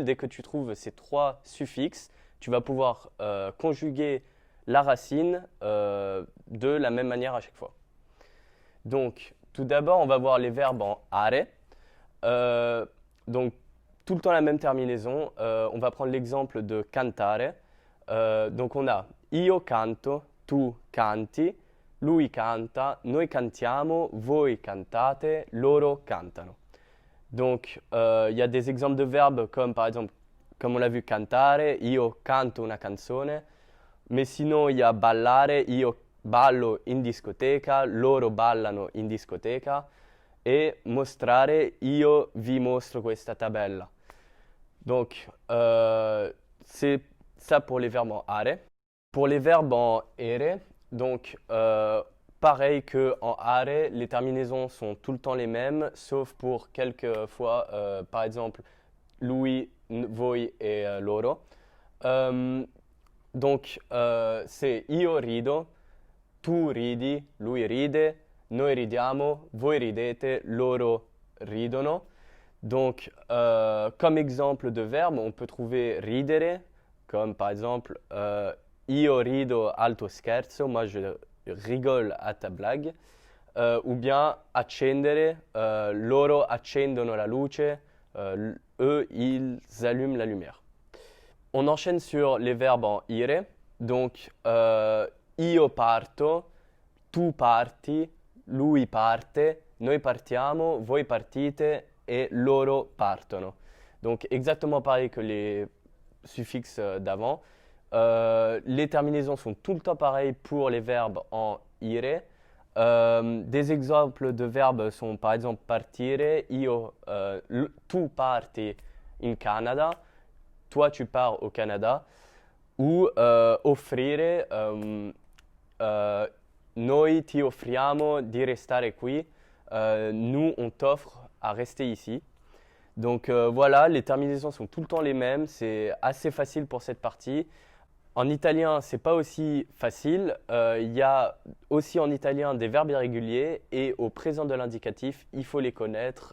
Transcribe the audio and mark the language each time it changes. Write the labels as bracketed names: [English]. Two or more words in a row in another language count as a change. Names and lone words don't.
[French] Dès que tu trouves ces trois suffixes, tu vas pouvoir conjuguer la racine de la même manière à chaque fois. Donc, tout d'abord, on va voir les verbes en are. Donc, tout le temps la même terminaison. On va prendre l'exemple de cantare. Donc, on a [Italian] io canto, tu canti, lui canta, noi cantiamo, voi cantate, loro cantano. [French] Donc, il y a des exemples de verbes comme par exemple, comme on l'a vu, [Italian] cantare, io canto una canzone. [French] Mais sinon, il y a [Italian] ballare, io ballo in discoteca, loro ballano in discoteca. Et mostrare, io vi mostro questa tabella. [French] Donc, c'est ça pour les verbes en are. Pour les verbes en ere, donc pareil qu'en are, les terminaisons sont tout le temps les mêmes, sauf pour quelques fois, par exemple, [Italian] lui, voi [French] et loro. [Italian] Donc, c'est io rido, tu ridi, lui ride, noi ridiamo, voi ridete, loro ridono. [French] Donc, comme exemple de verbe, on peut trouver ridere, comme par exemple [Italian] io rido al tuo scherzo, [French] moi je rigole à ta blague. Ou bien [Italian] accendere, loro accendono la luce, [French] eux ils allument la lumière. On enchaîne sur les verbes en ire. Donc, [Italian] io parto, tu parti, lui parte, noi partiamo, voi partite et loro partono. [French] Donc, exactement pareil que les suffixes d'avant. Les terminaisons sont tout le temps pareilles pour les verbes en ire. Des exemples de verbes sont par exemple partire, [Italian] tu parti in Canada, [French] toi tu pars au Canada, ou offrire, [Italian] noi ti offriamo di restare qui, [French] nous on t'offre à rester ici. Donc voilà, les terminaisons sont tout le temps les mêmes, c'est assez facile pour cette partie. En italien, c'est pas aussi facile. Il y a aussi en italien des verbes irréguliers et au présent de l'indicatif, il faut les connaître.